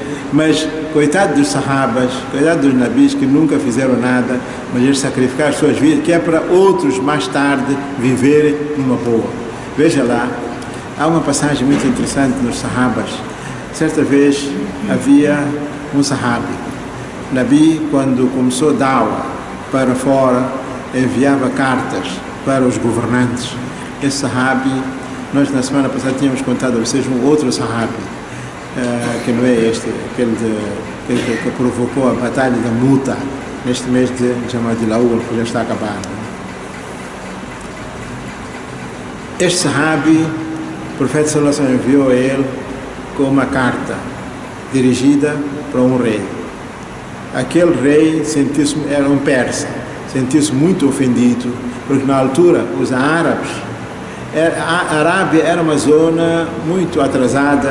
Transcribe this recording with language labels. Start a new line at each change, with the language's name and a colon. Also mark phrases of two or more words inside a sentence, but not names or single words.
Portuguese: Mas coitado dos sahabas, coitado dos nabis que nunca fizeram nada, mas eles sacrificaram as suas vidas, que é para outros mais tarde viverem numa boa. Veja lá, há uma passagem muito interessante nos sahabas. Certa vez havia um sahabi. Nabi, quando começou a da'wah para fora, enviava cartas para os governantes. Esse sahabi, nós na semana passada tínhamos contado a vocês um outro sahabi, que não é este, aquele que provocou a batalha da Muta, neste mês de Jamadil Awwal, que já está acabando. Este sahabi, o profeta
Arabic: صلى الله عليه وسلم
Portuguese: enviou a ele com uma carta dirigida para um rei. Aquele rei era um persa, sentiu-se muito ofendido, porque na altura os árabes, a Arábia era uma zona muito atrasada.